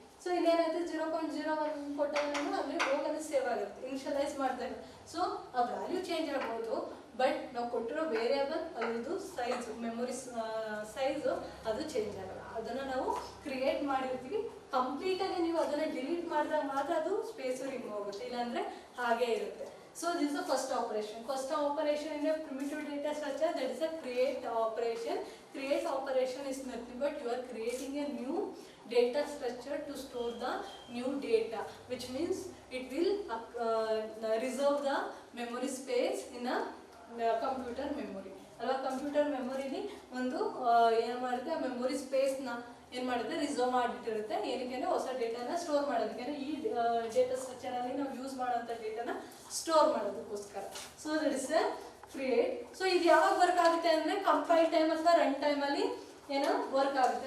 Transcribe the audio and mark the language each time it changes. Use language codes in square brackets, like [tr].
[kn] So ಇಲ್ಲೇನಾಗುತ್ತೆ 0.01 ಕೊಟ್ಟಾಗ ಅಂದರೆ ಹೋಗಲ್ಲಿ save ಆಗುತ್ತೆ ಇನಿಷಿಯಲೈಸ್ ಮಾಡಿದಾಗ. ಸೊ ಆ ವ್ಯಾಲ್ಯೂ ಚೇಂಜ್ ಆಗ್ಬೋದು, ಬಟ್ ನಾವು ಕೊಟ್ಟಿರೋ ವೇರಿಯೇಬಲ್ ಅದು ಸೈಜ್ ಮೆಮೊರಿ ಸೈಜು ಅದು ಚೇಂಜ್ ಆಗಲ್ಲ. ಅದನ್ನು ನಾವು ಕ್ರಿಯೇಟ್ ಮಾಡಿರ್ತೀವಿ. ಕಂಪ್ಲೀಟಾಗಿ ನೀವು ಅದನ್ನು ಡಿಲೀಟ್ ಮಾಡಿದಾಗ ಮಾತ್ರ ಅದು ಸ್ಪೇಸು ರಿಮೂವ್ ಆಗುತ್ತೆ, ಇಲ್ಲಾಂದರೆ ಹಾಗೇ ಇರುತ್ತೆ. [en] So this is the first operation. First operation in a primitive data structure, that is a create operation. Create operation is nothing but you are creating a new data structure to store the new data, which means it will reserve the memory space in a computer memory. [kn] ಅಲ್ವಾ. Computer ಮೆಮೊರಿಲಿ ಒಂದು ಏನು ಮಾಡುತ್ತೆ, memory ಸ್ಪೇಸ್ನ ಏನು ಮಾಡುತ್ತೆ reserve ಮಾಡಿಟ್ಟಿರುತ್ತೆ. ಏನಕ್ಕೆ ಹೊಸ ಡೇಟಾನ store ಮಾಡೋದಕ್ಕೆ, ಈ ಡೇಟಾ ಸ್ಟ್ರಕ್ಚರಲ್ಲಿ ನಾವು ಯೂಸ್ ಮಾಡೋಂಥ ಡೇಟಾನ ಸ್ಟೋರ್ ಮಾಡೋದಕ್ಕೋಸ್ಕರ. [en] So that is a create. [kn] So ಇದು ಯಾವಾಗ ವರ್ಕ್ ಆಗುತ್ತೆ ಅಂದರೆ ಕಂಪೈಲ್ ಟೈಮ್ ಅಥವಾ ರನ್ ಟೈಮಲ್ಲಿ ಏನೋ ವರ್ಕ್ ಆಗುತ್ತೆ.